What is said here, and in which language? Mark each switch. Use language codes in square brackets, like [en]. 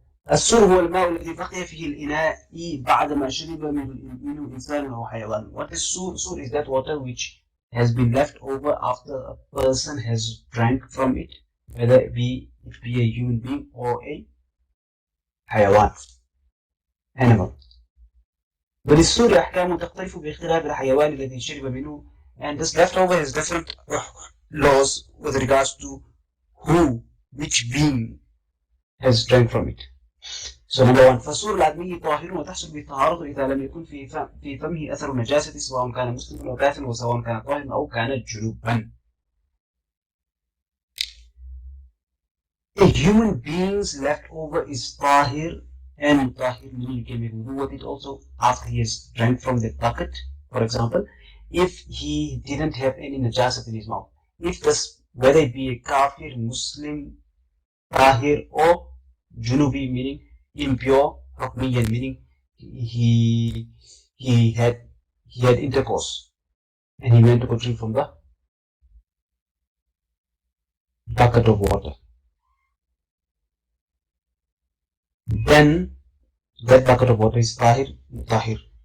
[ar] السور هو الماء الذي بقي فيه الإناء بعد ما شرب منه إنسان أو حيوان. [en] What is sur? Sur is that water which has been left over after a person has drank from it, whether it be a human being or a حيوان, animal. [ar] وللسور أحكام تختلف باختلاف الحيوان الذي شرب منه, [en] and this leftover has different laws with regards to which being has drank from it. So number one, [ar] فالسور العدمي طاهر وتحصل به الطهارة إذا لم يكن في فمه أثر النجاسة سواء كان مسلما أو كافرا وسواء كان طاهرا أو كان جنوبا. [en] A human being's leftover is طاهر, and طاهر meaning you can make wudu with it also after he has drank from the bucket, for example, if he didn't have any najasat in his mouth. If this, whether it be a kafir, Muslim, طاهر, or junubi meaning impure, hukmiyan meaning he had intercourse and he went to go drink from the bucket of water, then that bucket of water is tahir.